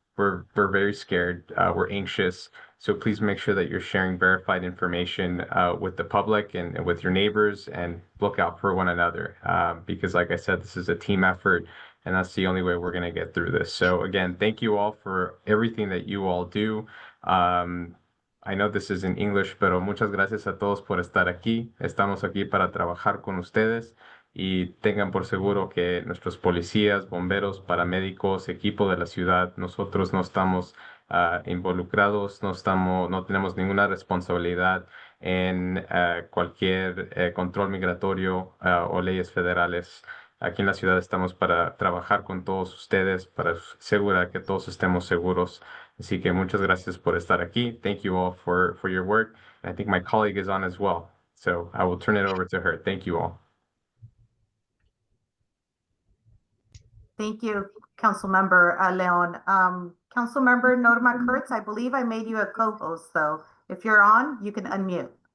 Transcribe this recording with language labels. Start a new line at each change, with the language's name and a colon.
English: We're very scared. We're anxious. So please make sure that you're sharing verified information with the public and with your neighbors, and look out for one another. Because like I said, this is a team effort, and that's the only way we're going to get through this. So again, thank you all for everything that you all do.
Spanish: I know this is in English, pero muchas gracias a todos por estar aquí. Estamos aquí para trabajar con ustedes. Y tengan por seguro que nuestros policías, bomberos, paramédicos, equipo de la ciudad, nosotros no estamos involucrados, no tenemos ninguna responsabilidad en cualquier control migratorio o leyes federales. Aquí en la ciudad estamos para trabajar con todos ustedes, para asegurar que todos estemos seguros. Así que muchas gracias por estar aquí.
English: Thank you all for your work. And I think my colleague is on as well. So I will turn it over to her. Thank you all. Thank you, Councilmember Leon. Councilmember Norma Kurtz, I believe I made you a co-host, so if you're on, you can unmute.